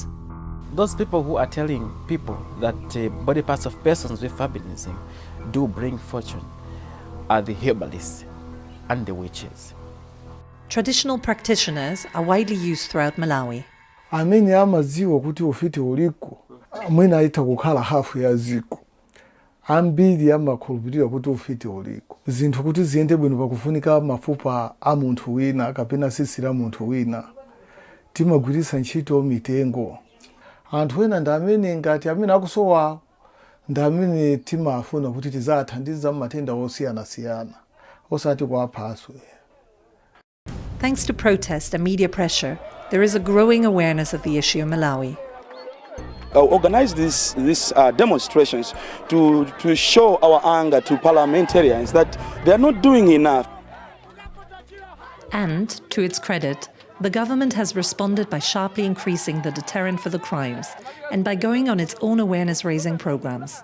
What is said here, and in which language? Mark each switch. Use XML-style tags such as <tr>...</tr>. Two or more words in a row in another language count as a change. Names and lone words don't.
<en>Those people who are telling people that body parts of persons with albinism do bring fortune are the herbalists and the witches. Traditional practitioners are widely used throughout Malawi.</en> <ny>Amene amadziwa kuti ufiti uliko, amene aita kukhala hafu ya ziko. Ambiri amakhulupirira kuti ufiti uliko. Zinthu kuti ziyende bwino pakufunika mafupa a munthu wina kapena sisi la munthu wina. Timagwiritsa ntchito mitengo. Anthu ena ndi amene ngati amene akusowa ndi amene timafuna kuti tizathandiza matenda osiyana-siyana osati kuwaphaswe.</ny> <en>Thanks to protest and media pressure, there is a growing awareness of the issue in Malawi. Organize these demonstrations to show our anger to parliamentarians that they are not doing enough. And, to its credit, the government has responded by sharply increasing the deterrent for the crimes and by going on its own awareness-raising programs.</en>